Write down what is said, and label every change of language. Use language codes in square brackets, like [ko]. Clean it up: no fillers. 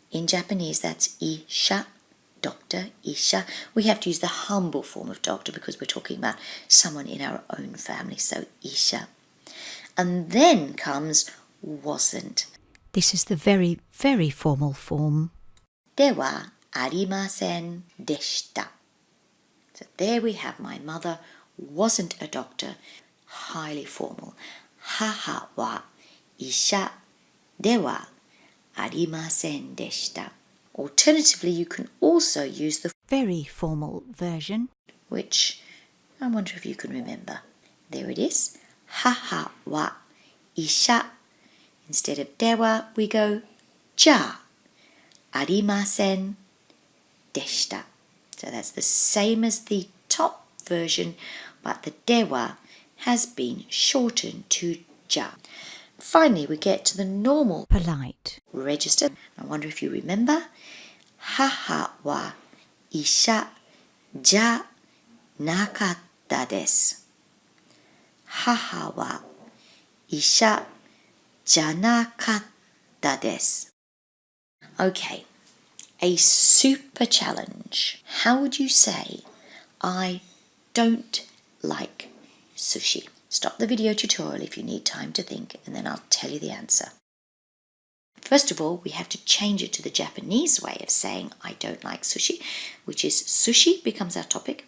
[en] In Japanese, that's isha, doctor, isha. We have to use the humble form of doctor because we're talking about someone in our own family, so isha. And then comes wasn't. This is the very, very formal form. [ja] ではありませんでした. [en] So there we have my mother wasn't a doctor, highly formal. [ja] 母は医者ではありませんでした. [en] Alternatively, you can also use the very formal version, which I wonder if you can remember. There it is. [ja] 母は医者. [en] Instead of では, we go [ja] じゃあありませんでした. [en] So that's the same as the top version, but the では has been shortened to じゃ. Finally, we get to the normal polite register. I wonder if you remember. [ja] 母は医者じゃなかったです. 母は医者じゃなかったです. [en] Okay, a super challenge. How would you say, I don't like sushi? Stop the video tutorial if you need time to think, and then I'll tell you the answer. First of all, we have to change it to the Japanese way of saying I don't like sushi, which is sushi becomes our topic.